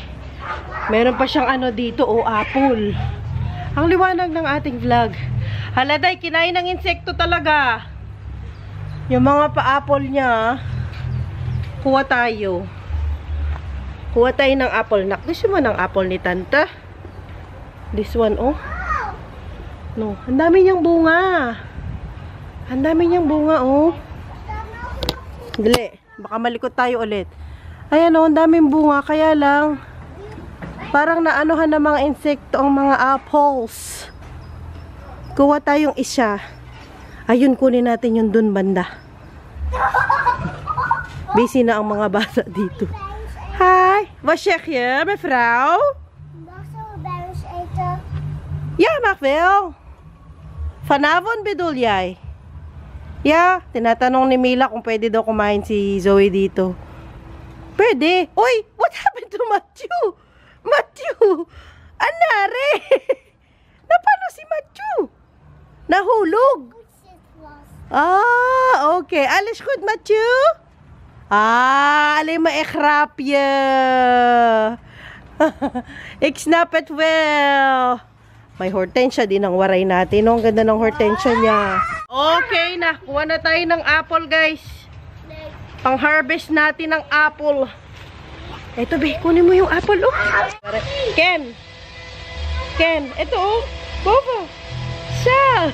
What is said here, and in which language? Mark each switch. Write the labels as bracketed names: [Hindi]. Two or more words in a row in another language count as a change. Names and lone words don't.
[Filipino] Meron pa siyang ano dito, apple. Ang liwanag ng ating vlog. Haladay, kinain ng insekto talaga. Yung mga pa-apple niya, kuha tayo. Kuha tayo ng apple. Gusto mo ng apple ni Tanta? [English] This one, oh. No, [Filipino] ang dami niyang bunga. Ang dami niyang bunga, oh. Dali, baka malikot tayo ulit. Ayan, oh, ang daming bunga. Kaya lang, parang naanuhan ng mga insekto ang mga apples. Kuha tayong isa. Ayun, kunin natin yung dun banda. Busy na ang mga bata dito. [Dutch] Hi, wat zeg je, mevrouw? Ja, mag wel. Vanavond bedoel jij? [English] Yeah, [Filipino] tinatanong ni Mila kung pwede daw kumain si Zoe dito. Pwede. Uy, [English] what happened to Matthew? [Filipino] Matthew! Anare! Napano si Matthew? Nahulog. Ah, okay. [Dutch] Alles goed, Matthew? Ah, alleen maar echt grapje. Ik snap het wel. [Filipino] May hortensia din ang Waray natin. Ang ganda ng hortensia niya. Okay na. Kuha na tayo ng apple, guys. Pang-harvest natin ng apple. Eto, be. Kunin mo yung apple, oh. Ken. Ken. Eto, oh. Boba. Siya.